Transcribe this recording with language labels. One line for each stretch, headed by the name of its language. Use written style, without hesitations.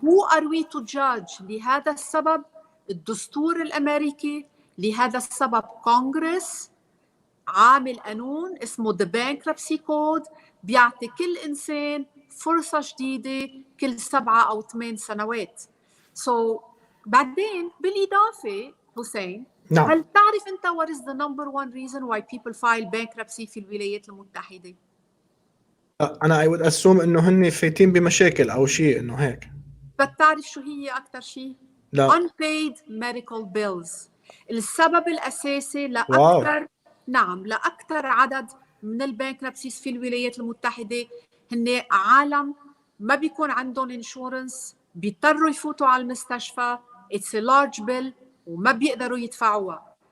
English: Who are we to judge؟
Arabic: لهذا السبب الدستور الامريكي، لهذا السبب كونغرس عامل قانون اسمه The Bankruptcy Code بيعطي كل إنسان فرصة جديدة كل 7 أو 8 سنوات. بعدين بالإضافة حسين، نعم. هل تعرف أنت
English: what is the number one reason why people file bankruptcy
Arabic: في الولايات المتحدة؟ أنا
English: I would assume
Arabic: إنه هن فايتين بمشاكل أو شيء إنه هيك. بتعرف شو هي أكتر شيء؟ لا.
English: unpaid medical bills.
Arabic: السبب الأساسي لأكثر نعم لأكثر عدد من البانكربسيز في الولايات المتحدة هن عالم ما بيكون عندهم انشورنس، بيضطروا يفوتوا على المستشفى،
English: it's a large bill
Arabic: وما بيقدروا يدفعوها.